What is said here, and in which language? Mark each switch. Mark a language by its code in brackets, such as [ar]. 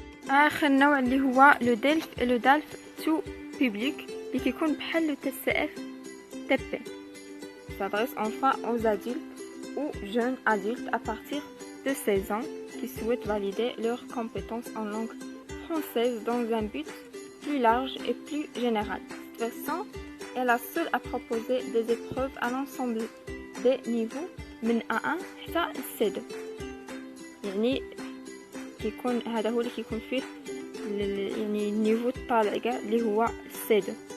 [ar] اخر نوع اللي هو لو دالف تو بوبليك اللي كيكون بحال لو TCF TP. [fr] s'adresse enfin aux adultes ou jeunes adultes à partir de 16 ans qui souhaitent valider leurs compétences en langue française dans un but plus large et plus général. Cette version est la seule à proposer des épreuves à l'ensemble des niveaux من A1 حتى C2. [ar] يعني كيكون هذا هو اللي كيكون فيه يعني النيفو الطالع كاع اللي هو C2.